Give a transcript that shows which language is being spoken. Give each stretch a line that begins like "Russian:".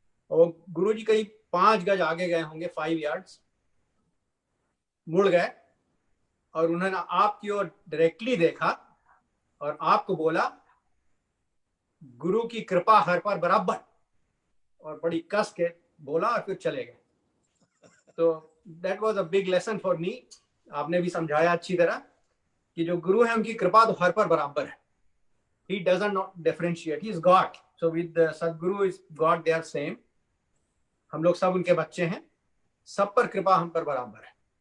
Hindi: और गुरुजी करीब 5 गज आगे गए होंगे, 5 यार्ड्स, मुड़ गए और उन्होंने आपकी ओर डायरेक्टली देखा और आपको बोला गुरु की कृपा हर पर बराबर, और बड़ी कस के बोला और फिर चले गए। तो
English: That was a big lesson for me.
Hindi: आपने भी समझाया अच्छी तरह कि जो गुरु है उनकी कृपा तो हर पर बराबर है।
English: He doesn't not differentiate. He is God. So with the Sadguru is God, they are same.
Hindi: हम लोग सब उनके बच्चे हैं, सब पर कृपा हम पर बराबर है।